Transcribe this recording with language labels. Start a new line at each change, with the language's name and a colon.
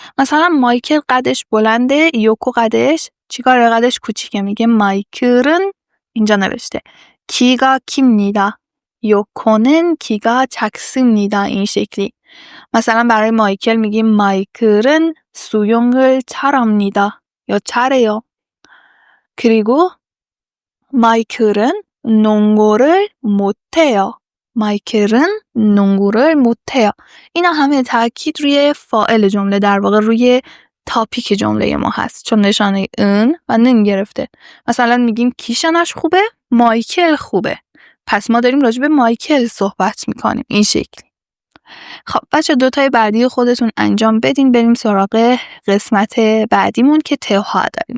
Persian: مثلا مایکل قدش بلنده، یوکو قدش چیکاره؟ قدش کوچیکه. میگه 마이클은 اینجا نوشته
Korean: 키가 깁니다. 요코는 키가 작습니다.
Persian: این شکلی. مثلا برای مایکل میگیم
Korean: 마이클은 수영을 잘합니다.
Persian: یا
Korean: 잘해요. 그리고 마이클은 농구를 못해요. 마이클은 농구를 못해요.
Persian: اینا همه تاکید روی فاعل جمله، در واقع روی تاپیک جمله ما هست، چون نشانه ان و نن گرفته. مثلا میگیم کی شانش خوبه؟ مایکل خوبه. پس ما داریم راجع به مایکل صحبت میکنیم. این شکلی. خب بچه 2 تای بعدی خودتون انجام بدین. بریم سراغ قسمت بعدیمون که تها داریم.